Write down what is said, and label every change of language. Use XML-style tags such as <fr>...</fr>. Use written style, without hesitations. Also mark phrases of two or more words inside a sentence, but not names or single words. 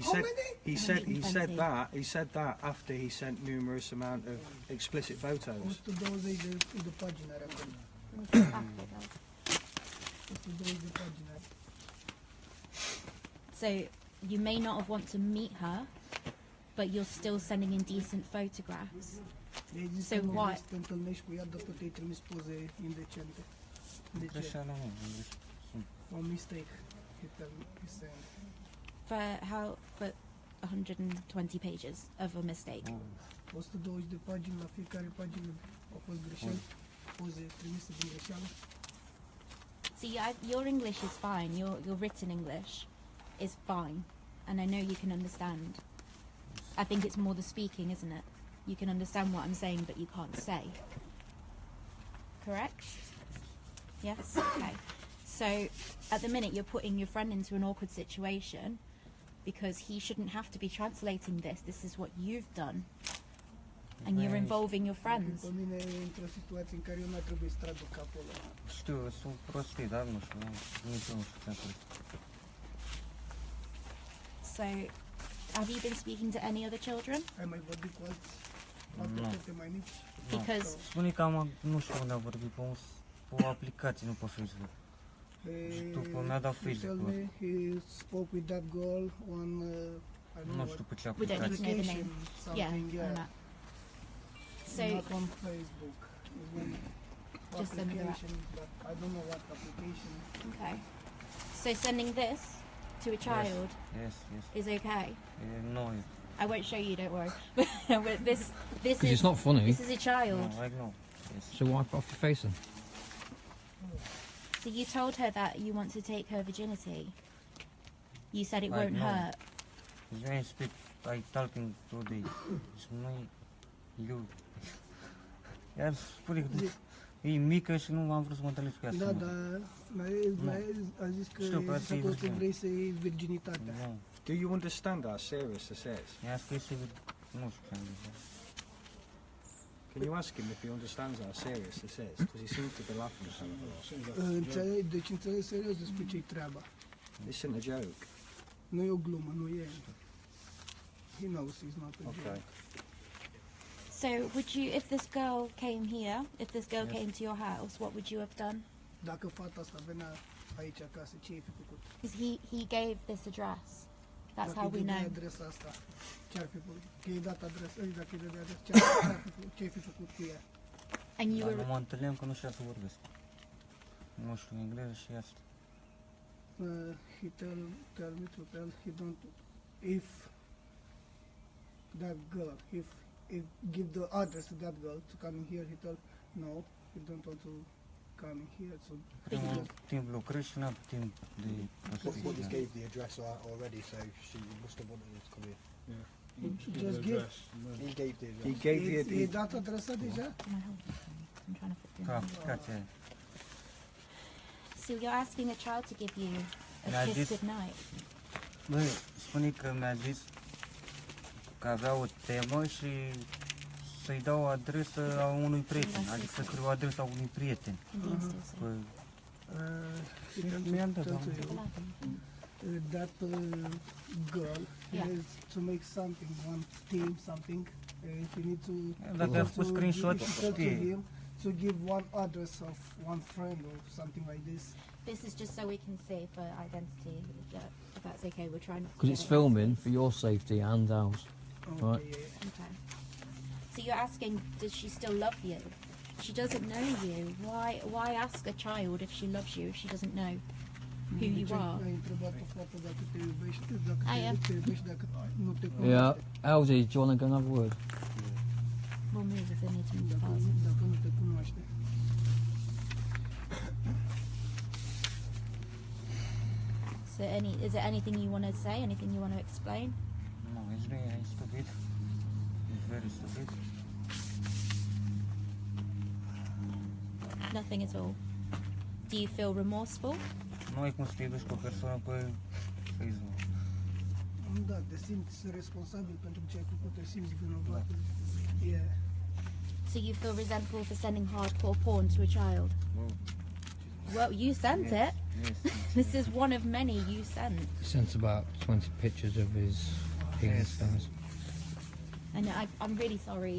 <en>How said many? he said that after he sent numerous amount of explicit photos.</en> <ro>120 de pagini are acolo. 120 de pagini are.</ro> <en>So you may not have want to meet her, but you're still sending indecent photographs.</en> <ro>I-ai zis</ro> <en>So</en> <ro>că nu vrei</ro> <en>what?</en> <ro>să te întâlnești cu ea, dar tot ai trimis poze indecente. De ce? Greșeală, nu.</ro> <en>For mistake. He said. For 120 pages of a mistake.</en> <ro>120 de pagini, la fiecare pagină au fost greșeli. Poze trimise din greșeală.</ro> <en>See, your English is fine. Your written English is fine, and I know you can understand. I think it's more the speaking, isn't it? You can understand what I'm saying, but you can't say. Correct? Yes? Okay. So, at the minute, you're putting your friend into an awkward situation because he shouldn't have to be translating this. This is what you've done. And you're Right. involving your friends.</en> <ro>Pe mine e într-o situație în care eu n-ar trebui să traduc acolo. Știu, sunt prostii, dar nu știu, nici eu nu știu ce am spus.</ro> <en>So, have you been speaking to any other children?</en> <ro>Ai mai vorbit cu alte Nu. fete mai mici?</ro> <en>Because</en> <ro>Spune că am, nu știu unde am vorbit, pe o aplicație, nu pe Facebook. După mi-a dat</ro> <en>He told Facebook. me he spoke with that girl on I don't</en> <ro>Nu</ro> <en>know</en> <ro>știu</ro> <en>what</en> <ro>pe ce</ro> <en>We don't</en> <ro>aplicație.</ro> <en>need to know the application, name. Yeah, something, on that. So, not on Facebook. It was Just another app. application, but I don't know what application. okay. So sending this to a child Yes, yes. is okay. No, I won't show you, don't worry. But this Because is it's not funny. this is a child. no, I know. Yes. So wipe off your face then. So you told her that you want to take her virginity. You said it Right, won't no. hurt. When I speak, I talking today. It's no, you.</en> <ro>Iar spune că e mică și nu am vrut să mă întâlnesc cu ea. Da, să dar a zis că Știu că ai asta e zis acolo că virgin. vrei să iei virginitatea. Nu.</ro> <en>Do you understand how serious this is?</en> <ro>I-a scris și nu știu ce am zis.</ro> <en>Can you ask him if he understands how serious this is? Because he seems to be laughing at it.</en> <ro>Deci înțeleg serios despre ce-i treaba.</ro> <en>This isn't a joke.</en> <ro>Nu e o glumă, nu e.</ro> <en>He knows he's not a Okay. joke. So would you, if this girl came here, if this girl Yes. came to your house, what would you have done?</en> <ro>Dacă fata asta venea aici acasă, ce ai fi făcut?</ro> <en>Because he gave this address. That's</en> <ro>Dacă</ro> <en>how</en> <ro>îi</ro> <en>we</en> <ro>dădeai</ro> <en>know.</en> <ro>adresa asta, ce ar fi făcut? Că i-ai dat adresa, dacă îi dădeai adresa, ce ai fi făcut cu ea?</ro> <en>And you</en> <ro>Dar</ro> <en>were</en> <ro>nu mă întâlneam că nu știa să vorbesc. Nu știu engleză și asta.</ro> <en>He tell me to tell he don't, if that girl, if give the address to that girl to come in here, he told no, he don't want to come in here, so</en> <ro>Primul timp lucrez și n-am timp de</ro> <en>What</en> <ro>asta.</ro> <en>just gave the address out already, so she must have wanted her to come here. just give. He gave the He address. gave you</en> <ro>I-ai dat adresa deja?</ro> <en>Can I hold it? I'm trying to put</en> <ro>Ca</ro> <en>them.</en> <ro>aplicația aia.</ro> <en>So you're asking a child to give you a Yeah, kiss this- goodnight.</en> <ro>Băi, spune că mi-a zis că avea o temă și să-i dau o adresă a unui prieten, adică să scriu adresa unui prieten.</ro> <en>Can you still say?</en> <ro>Păi,</ro> <en>He tell</en> <ro>mi-am dat,</ro> <en>tell</en> <ro>am</ro> <en>to you, that girl Yeah. has to make something, one team, something. He need to.</en> <ro>Dacă</ro> <en>he</en> <ro>a</ro> <en>tell</en> <ro>făcut</ro> <en>to-</en> <ro>screenshot,</ro> <en>he tell to</en> <ro>știe.</ro> <en>him to give one address of one friend or something like this. This is just so we can see for identity. If that's okay, we'll try not to. Because get it's it. filming for your safety and ours. Okay, Right. yeah. Okay. So you're asking, does she still love you? She doesn't know you. Why ask a child if she loves you if she doesn't know who you are?</en> <ro>Ai întrebat o fată dacă te iubește, dacă Aia. te iubește, dacă nu te cunoaște.</ro> <en>Yeah. Elsie, do you want to go and have a word? We'll move if they need to move</en> <ro>Dacă,</ro> <en>fast.</en> <ro>dacă nu te cunoaște.</ro> <en>So is there anything you want to say? Anything you want to explain? No, it's really stupid. It's very stupid. Nothing at all. Do you feel remorseful?</en> <ro>Nu ai cum să te iubești cu o persoană pe Facebook. Da, te simți responsabil pentru ce ai făcut, te simți vinovat.</ro> <en>Yeah. So you feel resentful for sending hardcore porn to a child? Well, Well, you sent yes, it. Yes. This is one of many you sent. He sent about 20 pictures of his penis stars. And I'm really sorry.</en>